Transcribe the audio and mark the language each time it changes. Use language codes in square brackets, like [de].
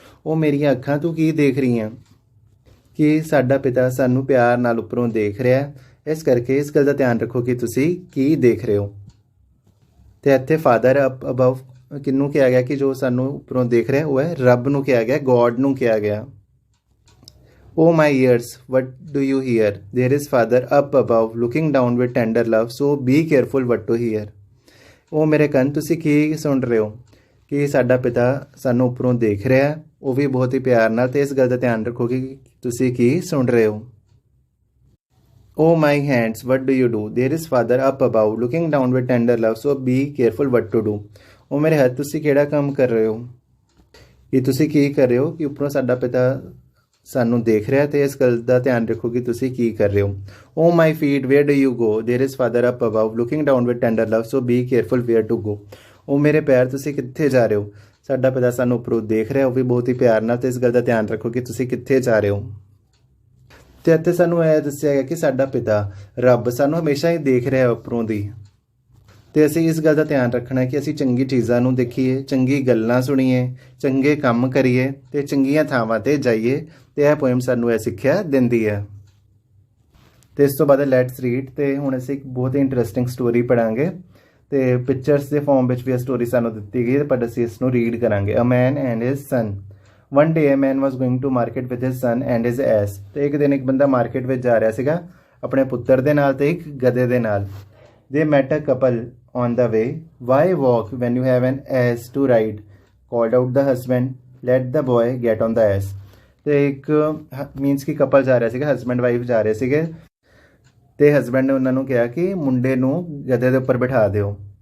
[pa] ਉਹ ਮੇਰੀਆਂ ਅੱਖਾਂ ਤੂੰ ਕੀ ਦੇਖ ਰਹੀਆਂ ਕਿ ਸਾਡਾ ਪਿਤਾ ਸਾਨੂੰ ਪਿਆਰ ਨਾਲ ਉੱਪਰੋਂ ਦੇਖ ਰਿਹਾ, ਇਸ ਕਰਕੇ ਇਸ ਗੱਲ ਦਾ ਧਿਆਨ ਰੱਖੋ ਕਿ ਤੁਸੀਂ ਕੀ ਦੇਖ ਰਹੇ ਹੋ। ਤੇ ਇੱਥੇ [en] father up above [pa] ਕਿਹਨੂੰ ਕਿਹਾ ਗਿਆ ਕਿ ਜੋ ਸਾਨੂੰ ਉੱਪਰੋਂ ਦੇਖ ਰਿਹਾ ਉਹ ਹੈ ਰੱਬ ਨੂੰ ਕਿਹਾ ਗਿਆ, ਗੋਡ ਨੂੰ ਕਿਹਾ ਗਿਆ। [en] Oh my ears, what do you hear? There is father up above looking down with tender love, so be careful what to hear. [pa] ਉਹ ਮੇਰੇ ਕੰਨ ਤੁਸੀਂ ਕੀ ਸੁਣ ਰਹੇ ਹੋ ਕਿ ਸਾਡਾ ਪਿਤਾ ਸਾਨੂੰ ਉੱਪਰੋਂ ਦੇਖ ਰਿਹਾ, ਉਹ ਵੀ ਬਹੁਤ ਹੀ ਪਿਆਰ ਨਾਲ, ਤੇ ਇਸ ਗੱਲ ਦਾ ਧਿਆਨ ਰੱਖੋ ਕਿ ਤੁਸੀਂ ਕੀ ਸੁਣ ਰਹੇ ਹੋ। [en] Oh my hands, what do you do? There is father up above looking down with tender love, so be careful what to do. [pa] ਉਹ ਮੇਰੇ ਹੱਥ ਤੁਸੀਂ ਕਿਹੜਾ ਕੰਮ ਕਰ ਰਹੇ ਹੋ ਕਿ ਤੁਸੀਂ ਕੀ ਕਰ ਰਹੇ ਹੋ ਕਿ ਉੱਪਰੋਂ ਸਾਡਾ ਪਿਤਾ ਸਾਨੂੰ ਦੇਖ ਰਿਹਾ ਤੇ ਇਸ ਗੱਲ ਦਾ ਧਿਆਨ ਰੱਖੋ ਕਿ ਤੁਸੀਂ ਕੀ ਕਰ ਰਹੇ ਹੋ। [en] Oh my feet where do you go there is father up above looking down with tender love so be careful where to go. [pa] ਉਹ ਮੇਰੇ ਪੈਰ ਤੁਸੀਂ ਕਿੱਥੇ ਜਾ ਰਹੇ ਹੋ, ਸਾਡਾ ਪਿਤਾ ਸਾਨੂੰ ਉੱਪਰੋਂ ਦੇਖ ਰਿਹਾ, ਉਹ ਵੀ ਬਹੁਤ ਹੀ ਪਿਆਰ ਨਾਲ, ਤੇ ਇਸ ਗੱਲ ਦਾ ਧਿਆਨ ਰੱਖੋ ਕਿ ਤੁਸੀਂ ਕਿੱਥੇ ਜਾ ਰਹੇ ਹੋ। ਤੇ ਇੱਥੇ ਸਾਨੂੰ ਇਹ ਦੱਸਿਆ ਗਿਆ ਕਿ ਸਾਡਾ ਪਿਤਾ ਰੱਬ ਸਾਨੂੰ ਹਮੇਸ਼ਾ ਹੀ ਦੇਖ ਰਿਹਾ ਉੱਪਰੋਂ ਦੀ, ਤੇ ਅਸੀਂ ਇਸ ਗੱਲ ਦਾ ਧਿਆਨ ਰੱਖਣਾ ਕਿ ਅਸੀਂ ਚੰਗੀ ਚੀਜ਼ਾਂ ਨੂੰ ਦੇਖੀਏ, ਚੰਗੀ ਗੱਲਾਂ ਸੁਣੀਏ, ਚੰਗੇ ਕੰਮ ਕਰੀਏ ਤੇ ਚੰਗੀਆਂ ਥਾਵਾਂ 'ਤੇ ਜਾਈਏ। ਤੇ ਇਹ ਪੋਇਮ ਸਾਨੂੰ ਇਹ ਸਿੱਖਿਆ ਦਿੰਦੀ ਹੈ। ਤੇ ਇਸ ਤੋਂ ਬਾਅਦ ਲੈਟਸ ਰੀਡ ਤੇ ਹੁਣ ਅਸੀਂ ਇੱਕ ਬਹੁਤ ਹੀ ਇੰਟਰਸਟਿੰਗ ਸਟੋਰੀ ਪੜ੍ਹਾਂਗੇ ਤੇ ਪਿਕਚਰਸ ਦੇ ਫਾਰਮ ਵਿੱਚ ਵੀ ਇਹ ਸਟੋਰੀ ਸਾਨੂੰ ਦਿੱਤੀ ਗਈ ਹੈ, ਪਰ ਅਸੀਂ ਇਸ ਨੂੰ ਰੀਡ ਕਰਾਂਗੇ। [en] A man and his son. One day a man was going to market with his son and his ass. [pa] ਤੇ ਇੱਕ ਦਿਨ ਇੱਕ ਬੰਦਾ ਮਾਰਕੀਟ ਵਿੱਚ ਜਾ ਰਿਹਾ ਸੀਗਾ ਆਪਣੇ ਪੁੱਤਰ ਦੇ ਨਾਲ ਤੇ ਇੱਕ ਗਧੇ ਦੇ ਨਾਲ। [en] They met a couple on the way. Why walk when you have an ass to ride? Called out the husband. Let the boy get on the ass. [pa] ਤੇ ਇੱਕ ਮੀਨਸ ਕਿ ਕਪਲ ਜਾ ਰਿਹਾ ਸੀਗਾ, ਹਸਬੈਂਡ ਵਾਈਫ ਜਾ ਰਹੇ ਸੀਗੇ ਤੇ ਹਸਬੈਂਡ ਨੇ ਉਹਨਾਂ ਨੂੰ ਕਿਹਾ ਕਿ ਮੁੰਡੇ ਨੂੰ ਗਧੇ ਦੇ ਉੱਪਰ ਬਿਠਾ ਦਿਓ।